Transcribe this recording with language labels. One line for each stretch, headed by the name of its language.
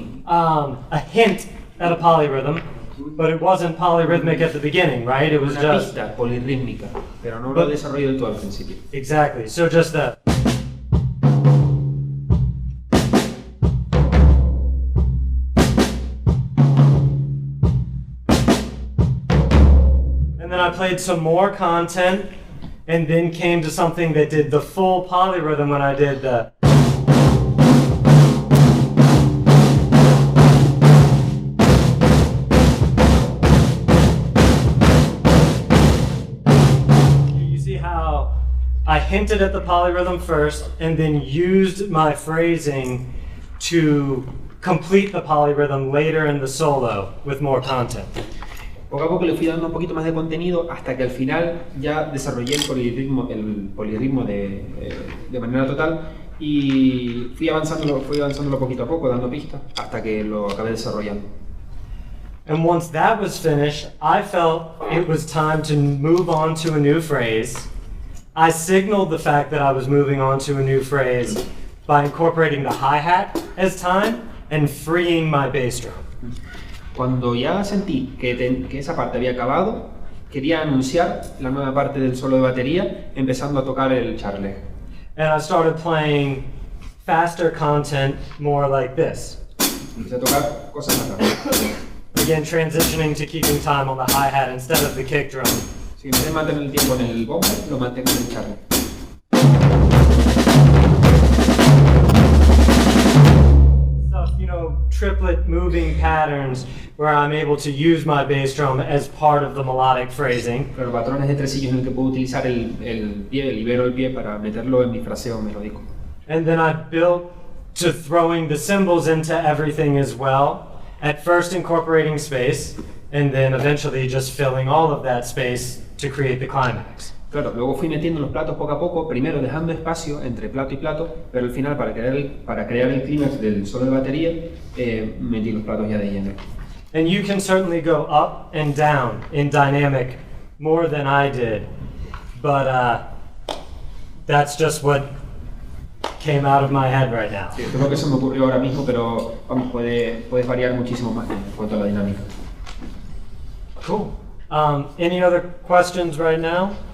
English: a hint at a polyrhythm, but it wasn't polyrhythmic at the beginning, right? It was
Spanish: una
English: just
Spanish: pista polirrítmica, pero no lo desarrollo del todo al principio.
English: exactly. So just that. And then I played some more content, and then came to something that did the full polyrhythm when I did the. You see how I hinted at the polyrhythm first, and then used my phrasing to complete the polyrhythm later in the solo with more content.
Spanish: Poco a poco le fui dando un poquito más de contenido hasta que al final ya desarrollé el polirritmo de manera total y fui avanzándolo poquito a poco, dando pistas hasta que lo acabé desarrollando.
English: And once that was finished, I felt it was time to move on to a new phrase. I signaled the fact that I was moving on to a new phrase by incorporating the hi-hat as time and freeing my bass drum.
Spanish: Cuando ya sentí que esa parte había acabado, quería anunciar la nueva parte del solo de batería, empezando a tocar el charle.
English: And I started playing faster content more like this.
Spanish: Empecé a tocar cosas más rápidas.
English: Again, transitioning to keeping time on the hi-hat instead of the kick drum.
Spanish: Si empecé a mantener el tiempo en el bombo, lo mantengo en el charle.
English: Stuff, you know, triplet moving patterns where I'm able to use my bass drum as part of the melodic phrasing.
Spanish: Pero patrones de tresillos en el que puedo utilizar el pie, libero el pie para meterlo en mi fraseo melódico.
English: And then I built to throwing the cymbals into everything as well. At first incorporating space, and then eventually just filling all of that space to create the climax.
Spanish: Claro, luego fui metiendo los platos poco a poco, primero dejando espacio entre plato y plato, pero al final para crear el clímax del solo de batería, metí los platos ya de lleno.
English: And you can certainly go up and down in dynamic more than I did, but that's just what came out of my head right now.
Spanish: Sí, esto es lo que se me ocurrió ahora mismo, pero vamos, puedes variar muchísimo más en cuanto a la dinámica.
English: Cool. Any other questions right now?